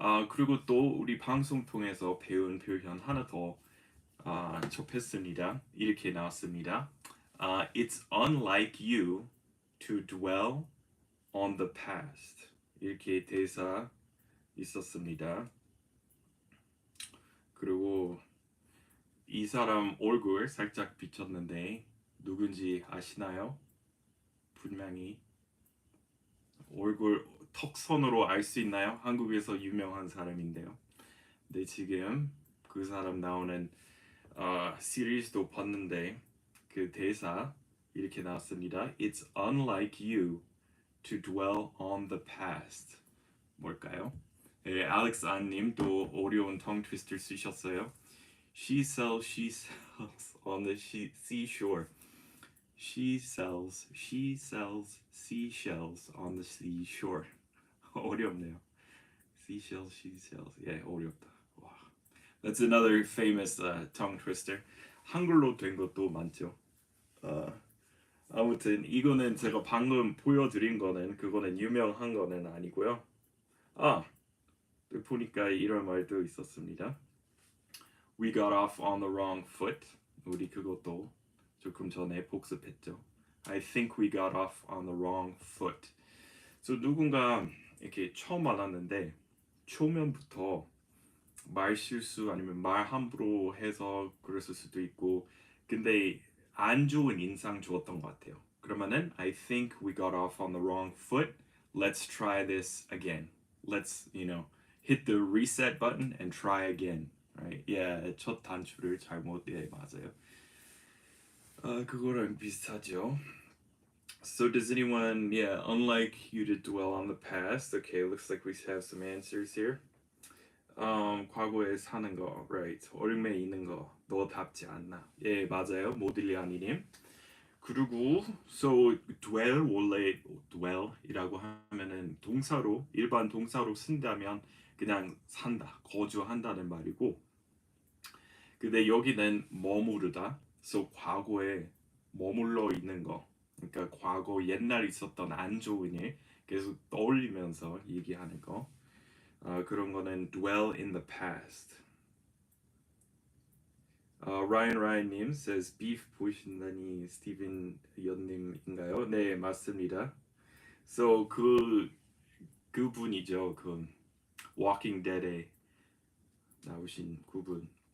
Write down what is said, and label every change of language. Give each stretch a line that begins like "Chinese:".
Korean: 그리고 또 우리 방송 통해서 배운 표현 하나 더 접했습니다. 이렇게 나왔습니다.
English: It's unlike you to dwell on the past.
Korean: 이렇게 대사 있었습니다. 그리고 이 사람 얼굴 살짝 비쳤는데 누군지 아시나요? 분명히 얼굴 턱선으로 알 수 있나요? 한국에서 유명한 사람인데요. 근데 지금 그 사람 나오는 시리즈도 봤는데 그 대사 이렇게 나왔습니다.
English: It's unlike you to dwell on the past.
Korean: 뭘까요? 네, 알렉스 안님 또 어려운 tongue twister 쓰셨어요.
English: She sells on the seashore. She sells seashells on the seashore.
Korean: 어렵네요.
English: Seashells, she sells.
Korean: 예, 어렵다. 와.
English: That's another famous tongue twister.
Korean: 한글로 된 것도 많죠. 아무튼 이거는 제가 방금 보여드린 거는 그거는 유명한 거는 아니고요. 보니까 이런 말도 있었습니다.
English: We got off on the wrong foot.
Korean: 우리 그것도 조금 전에 복습했죠.
English: I think we got off on the wrong foot.
Korean: So 누군가 이렇게 처음 만났는데 초면부터 말 실수 아니면 말 함부로 해서 그랬을 수도 있고 근데 안 좋은 인상 주었던 것 같아요.
English: 그러면은 I think we got off on the wrong foot. Let's try this again. Let's hit the reset button and try again. Right?
Korean: Yeah, 첫 단추를 잘못 맞아요. 그거랑 비슷하죠.
English: So does anyone, yeah, unlike you to dwell on the past. Okay, looks like we have some answers here.
Korean: 과거에 사는 거, right? 얼매 있는 거, 너답지 않나. 예, 맞아요. 모딜리아니님. 그리고 so dwell 원래 dwell이라고 하면은 동사로 일반 동사로 쓴다면 그냥 산다, 거주한다는 말이고. 근데 여기는 머무르다. So 과거에 머물러 있는 거. 그러니까 과거 옛날 있었던 안 좋은 일 계속 떠올리면서 얘기하는 거.
English: 그런 거는 dwell in the past.
Korean: 라이언님 says beef 보신다니 스티븐 연님인가요? 네, 맞습니다. So 그분이죠. 그 Walking Dead에 나오신 그분.